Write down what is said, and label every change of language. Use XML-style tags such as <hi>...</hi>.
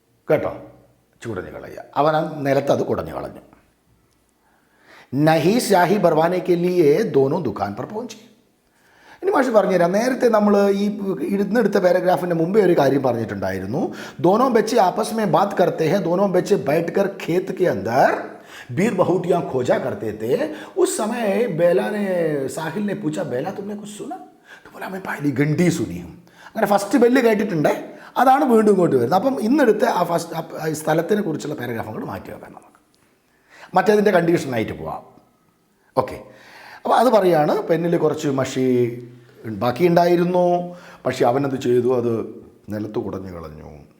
<ml>കേട്ടോ, ചുടഞ്ഞു കളയുക. അവൻ നിലത്ത് അത് കുടഞ്ഞു കളഞ്ഞു.</ml> <hi>നഹി സ്യാഹി ഭർവാനെ കെ ലിയേ ദോനോ ദുകാൻ പർ പहुंचे.</hi> <ml>ഇനി മാഷ് പറഞ്ഞുതരാം. നേരത്തെ നമ്മൾ ഈ ഇടുന്നെടുത്ത പാരഗ്രാഫിൻ്റെ മുമ്പേ ഒരു കാര്യം പറഞ്ഞിട്ടുണ്ടായിരുന്നു.</ml> <hi>ദോനോ ബच्चे आपस में बात करते हैं, दोनों बच्चे बैठकर खेत के अंदर बीर बहुटियाँ खोजा करते थे. उस समय बेला ने साहिल ने पूछा, बेला तुमने कुछ सुना? तो बोला मैं पहली घंटी सुनी हूँ.</hi> <ml>അങ്ങനെ ഫസ്റ്റ് ബെല്ല് കേട്ടിട്ടുണ്ട്. അതാണ് വീണ്ടും ഇങ്ങോട്ട് വരുന്നത്. അപ്പം ഇന്നെടുത്ത് ആ സ്ഥലത്തിനെ കുറിച്ചുള്ള പാരഗ്രാഫ് അങ്ങോട്ട് മാറ്റി വെക്കാം. നമുക്ക് മറ്റേതിൻ്റെ കണ്ടീഷനായിട്ട് പോവാം. ഓക്കെ. അപ്പോൾ അത് പറയാണ്, പെന്നിൽ കുറച്ച് മഷി ബാക്കിയുണ്ടായിരുന്നു, പക്ഷെ അവനത് ചെയ്തു, അത് നിലത്ത് കുടഞ്ഞു കളഞ്ഞു.</ml>